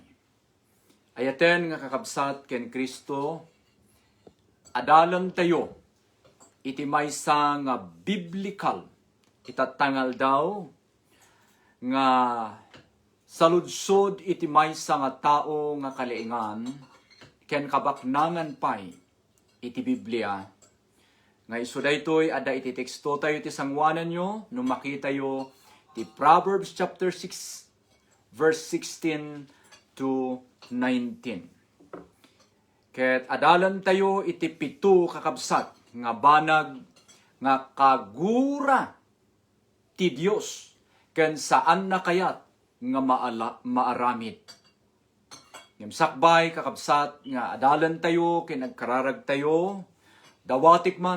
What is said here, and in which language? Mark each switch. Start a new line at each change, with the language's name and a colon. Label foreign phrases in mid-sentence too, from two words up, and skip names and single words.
Iloko: Ayaten nga kakabsat ken Kristo adalan tayo iti maysa nga biblical itatangal daw nga saludsod iti maysa nga tao nga kalaingan ken kabaknangan pay iti Biblia. Nga iso daytoy ada iti teksto tayo iti sangwanan nyo no makita yo ti
English: Proverbs chapter 6 verse 16 to 19.
Iloko: Ket adalan tayo iti pito kakabsat nga banag nga kagura ti Dios ken saan na kayat nga maaramid. Ngem sakbay kakabsat nga adalan tayo ken nagkararag tayo dawatik man